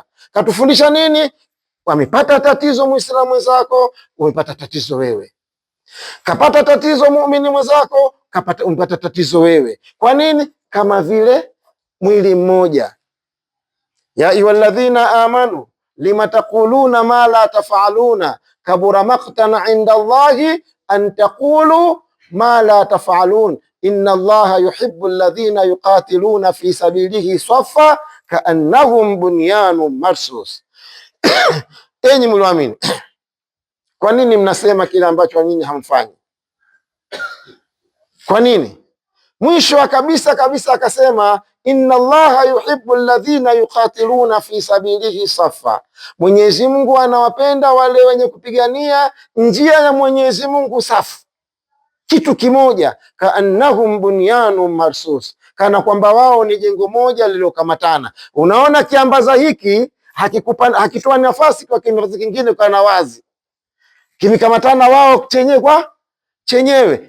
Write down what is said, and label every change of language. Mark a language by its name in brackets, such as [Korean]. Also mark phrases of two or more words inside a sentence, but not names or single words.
[Swahili] Katufundisha nini? Wamepata tatizo muislamu mwenzako, umepata tatizo wewe. Kapata tatizo muumini mwenzako, umepata tatizo wewe. Kwa nini? Kama vile mwili mmoja. [Arabic] يا أيها الذين آمنوا لم تقولون ما لا تفعلون كبر مقتا عند الله أن تقولوا ما لا تفعلون إن الله يحب الذين يقاتلون في سبيله صفا كأنهم بنيان مرصوص. [Swahili] Enyi mlioamini, kwa nini mnasema kile ambacho nyinyi hamfanyi? Kwa nini? Mwisho kabisa akasema, [Arabic] إن الله يحب الذين يقاتلون في سبيله صفا, [Swahili] Mwenyezi Mungu anawapenda wale wenye kupigania njia ya Mwenyezi Mungu safu, kitu kimoja. [Arabic] كأنهم بنيان مرصوص, [Swahili] kana kwamba wao ni jengo moja lililokamatana. Unaona kiambaza hiki hakitoa nafasi kwa kiambaza kingine kana wazi, kimekamatana wao chenyewe kwa chenyewe.